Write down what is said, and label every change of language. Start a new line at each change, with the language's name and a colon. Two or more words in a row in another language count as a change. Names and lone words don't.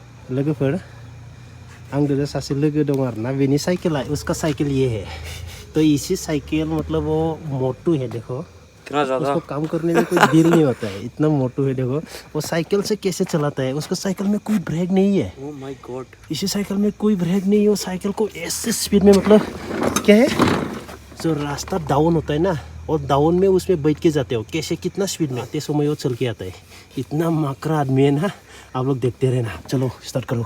Bodo: लोगोफोर आंदो सासे लोगो दं आरोना बेनि साइकेला
Hindi: उसका साइकिल ये है तो इसी साइकिल मतलब वो मोटू है देखो उसको काम करने में कोई दिल नहीं होता है इतना मोटू है देखो वो साइकिल से कैसे चलाता है उसको साइकिल में कोई ब्रेक नहीं है
English: oh my god
Hindi: इसी साइकिल में कोई ब्रेक नहीं है वो साइकिल को ऐसे स्पीड में मतलब क्या है जो रास्ता डाउन होता है ना और डाउन में उसमें बैठ के जाते हो कैसे कितना स्पीड में आते समय वो चल के आता है इतना मकरा आदमी है ना आप लोग देखते रहना चलो स्टार्ट करो